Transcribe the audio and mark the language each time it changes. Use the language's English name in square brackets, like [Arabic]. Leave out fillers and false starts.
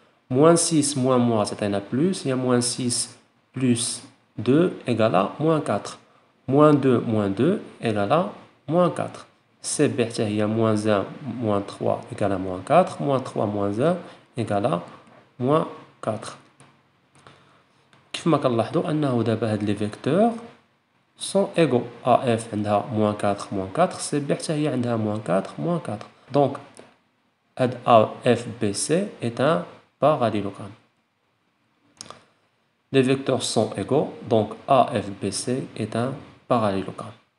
[French] Moins 6, moins, c'est un plus. Il y a moins 6 plus 2 égale à moins 4. Moins 2 égale à moins 4. CB, il y a moins 1, moins 3 égale à moins 4. Moins 3, moins 1 égale à moins 4. [Arabic] كيف ما كنلاحظوا أنه دابا هاد لي فيكتور [French] sont égaux. AF عندها moins 4, moins 4. CB [Arabic] حتى هي عندها [French] moins 4, moins 4. Donc, AFBC est un parallélogramme. Les vecteurs sont égaux, donc AFBC est un parallélogramme.